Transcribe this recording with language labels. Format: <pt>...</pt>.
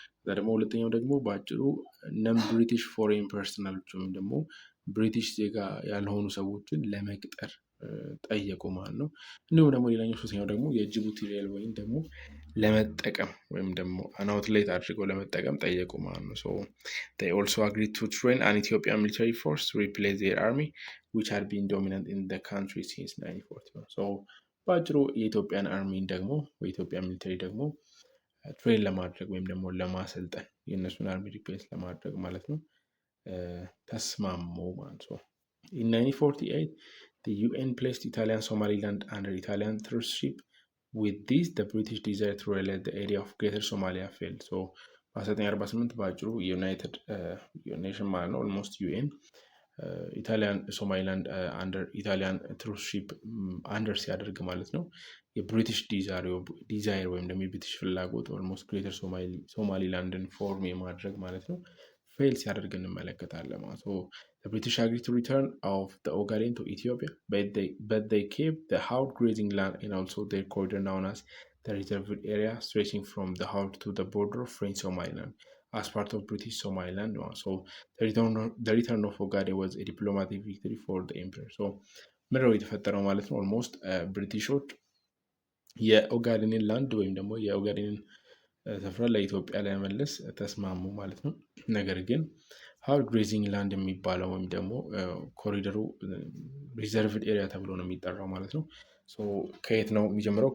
<am>ደግሞ ሁለተኛው ደግሞ ባጭሩ ነን ብሪቲሽ ፎሬን ፐርሰናሎች ወይም ደግሞ ብሪቲሽ ዜጋ ያልሆኑ ሰዎችን ለመቅጠር ጠየቁ ማለት ነው። እንዲሁም ደግሞ ሌላኛው ሶስተኛው ደግሞ የጅቡቲ ሬል ወይም ደግሞ ለመጠቀም ወይም ደግሞ አናውትሌት አድርገው ለመጠቀም ጠየቁ ማለት ነው።</am> <en>they also agreed to train an Ethiopian military force to replace their army which had been dominant in the country since 1941</en> <am>ባጭሩ የኢትዮጵያን አርሚን ደግሞ የኢትዮጵያ ሚሊተሪ ደግሞ ትሬን ለማድረግ ወይም ደግሞ ለማሰልጠን የእነሱን አርሚ ሪፕሌስ ለማድረግ ማለት ነው ተስማሙ ማለት ነው።</am> <en>in 1948 the UN placed Italian Somaliland under Italian trusteeship. With this, the British desired to realize the area of Greater Somalia failed.</en> <am>በ1948 በአጭሩ ዩናይትድ ኔሽን ማለት ነው ኦልሞስት ዩኤን ኢታሊያን ሶማሊላንድ አንደር ኢታሊያን ትሩስሺፕ አንደር ሲያደርግ ማለት ነው የብሪቲሽ ዲዛይር ወይም ደግሞ የብሪቲሽ ፍላጎት ኦልሞስት ግሬተር ሶማሊላንድን ፎርም የማድረግ ማለት ነው ፌል ሲያደርግ እንመለከታለን ማለት ነው።</am> <en>The British agreed to return of the Ogaden to Ethiopia, but they kept the Haut grazing land and also their corridor known as the reserved area stretching from the Haut to the border of French Somaliland as part of British Somaliland. So the return of Ogaden was a diplomatic victory for the emperor.</en> <am>ምድረው የተፈጠረው ማለት ነው ኦልሞስት ብሪቲሾች የኦጋዴንን ላንድ ወይም ደግሞ የኦጋዴንን ስፍራ ለኢትዮጵያ ለመመለስ ተስማሙ ማለት ነው። ነገር ግን ሀውት ግሬዚንግ ላንድ የሚባለው ወይም ደግሞ ኮሪደሩ ሪዘርቭድ ኤሪያ ተብሎ ነው የሚጠራው ማለት ነው። ከየት ነው የሚጀምረው?</am>